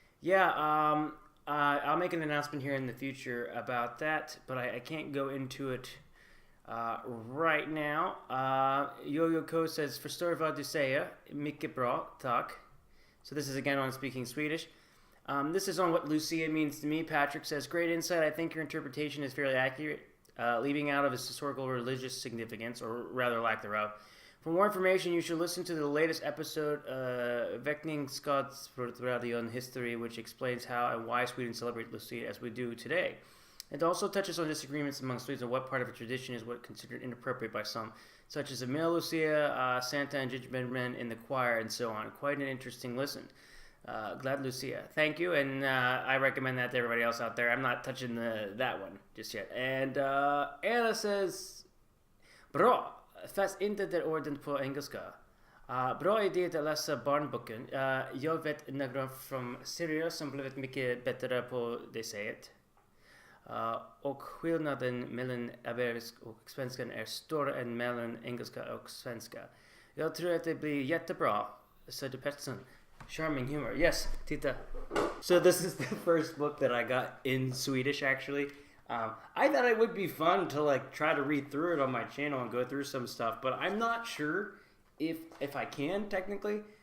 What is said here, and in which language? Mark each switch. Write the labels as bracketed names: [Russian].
[English] Yeah, I'll make an announcement here in the future about that, but I can't go into it right now. [Swedish] Yo-Yo Co says, "Förstår vad du säger. Mycket bra, tack." [English] So this is again on speaking Swedish. This is on what Lucia means to me. Patrick says, "Great insight. I think your interpretation is fairly accurate, leaving out of its historical religious significance, or rather lack thereof. For more information, you should listen to the latest episode, Veckningsskadsradion History, which explains how and why Sweden celebrates Lucia as we do today. It also touches on disagreements among Swedes on what part of a tradition is what considered inappropriate by some, such as a male Lucia, Santa and gingerbread in the choir, and so on. Quite an interesting listen. [Swedish] Glad Lucia. [English] Thank you, and I recommend that to everybody else out there. I'm not touching that one just yet." And Anna says, "Bra. [Swedish] Fast inte där orden på engelska. Bra idé att läsa barnboken. Jag vet några från Syrien som blivit mycket bättre på det sättet. Och skillnaden mellan arabisk och svenskan är större än mellan engelska och svenska. Jag tror att det blir jättebra." [English] Said Pettersson. Charming humor. Yes, titta. So this is the first book that I got in Swedish, actually. I thought it would be fun to try to read through it on my channel and go through some stuff, but I'm not sure if I can technically.